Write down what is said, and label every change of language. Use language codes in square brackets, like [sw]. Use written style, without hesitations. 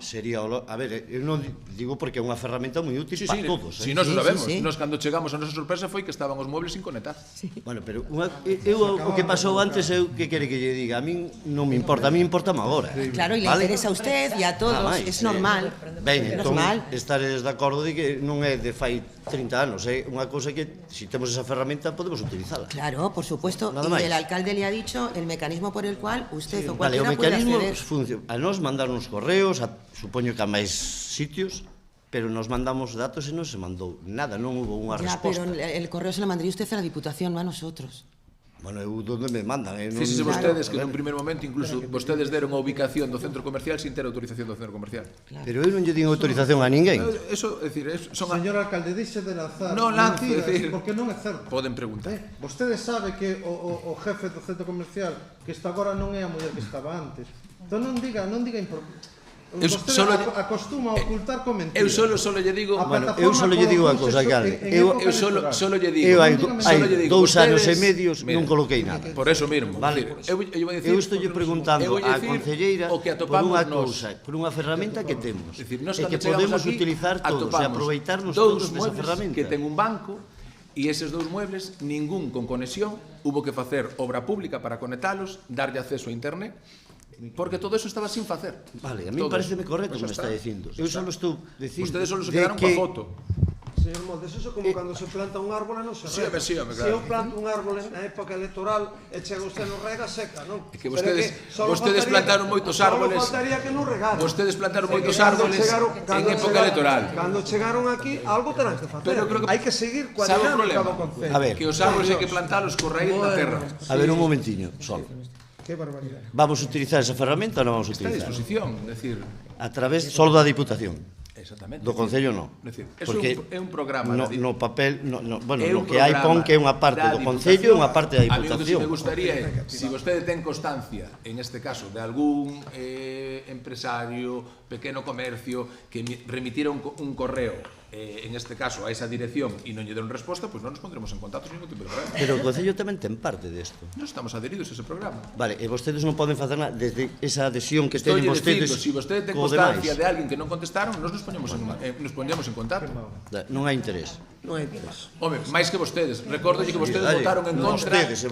[gl] Sería, a ver, eu non digo porque é unha ferramenta moi útil para todos. Si nós o sabemos, nós cando chegamos a nosa sorpresa foi que estaban os muebles sin conectar. Bueno, pero o que pasou antes eu que quere que lle diga, a min non me importa, a mí importa agora. [es] Claro, e le interesa a usted e a todos, es normal. [gl] Ben, entón, estaredes de acordo de que non é de fai 30 anos, é unha cousa que, se temos esa ferramenta, podemos utilizala. [es] Claro, por supuesto, y el alcalde le ha dicho el mecanismo por el cual usted o cualquiera puede acceder. [gl] A nos mandaron os correos, supoño que a máis sitios, pero nos mandamos datos e non se mandou nada, non hubo unha resposta. [es] Pero el correo se lo mandaría usted a la Diputación, no a nosotros. [gl] Bueno, eu donde me mandan. Fíxese vostedes que nun primer momento incluso vostedes deron a ubicación do centro comercial sin ter autorización do centro comercial. Pero eu non lle din autorización a ninguén. Eso, é dicir, son... Señor alcalde, dixe de lanzar mentiras, porque non é certo. Poden preguntar. Vostede sabe que o jefe do centro comercial que está agora non é a muller que estaba antes. Entón non diga vostede acostuma a ocultar con mentiras. Eu solo lle digo, eu solo lle digo a cousa, alcalde. Eu solo lle digo. Eu hai 2 anos e medio non coloquei nada. Por eso mesmo. Eu estou lle preguntando á concelleira por unha cousa, por unha ferramenta que temos. E que podemos utilizar todos e aproveitarnos todos desa ferramenta. Que ten un banco e eses dous muebles, ningún con conexión, hubo que facer obra pública para conectalos, darlle acceso a internet, porque todo eso estaba sin facer. Vale, a mí pareceme correcto como está dicindo. Eu só estou dicindo. Ustedes só se quedaron coa foto. Señor Montes, eso como cando se planta un árbol e non se rega. Sí, claro. Se eu planto un árbol na época electoral e chega usted non rega, seca, non? É que vostedes plantaron moitos árboles. Só faltaría que non regaran. Vostedes plantaron moitos árboles en época electoral. Cando chegaron aquí, algo terán que facer. Hai que seguir coa dinámica do concello. A ver, que os árboles hai que plantalos co raíz da terra. A ver, un momentiño, solo. Que barbaridade. Vamos a utilizar esa ferramenta ou non vamos a utilizar? Está a disposición, decir... A través solo da Diputación. Exactamente. Do Concello non. Porque é un programa. No papel, bueno, no que hai pon que é unha parte do Concello e unha parte da Diputación. A mí o que me gustaría é, se vostede ten constancia, en este caso, de algún empresario, pequeno comercio, que remitira un correo, en este caso, a esa dirección e non lle deron resposta, pois non nos pondremos en contacto sin ningún tipo de problema. Pero o Concello tamén ten parte desto. Non estamos adheridos a ese programa. Vale, e vostedes non poden facer nada desde esa adhesión que teñen vostedes. Se vostede ten constancia de alguén que non contestaron, nos poñemos en contacto. Non hai interés. Non hai interés. Home, máis que vostedes. Recórdolle que vostedes votaron en contra.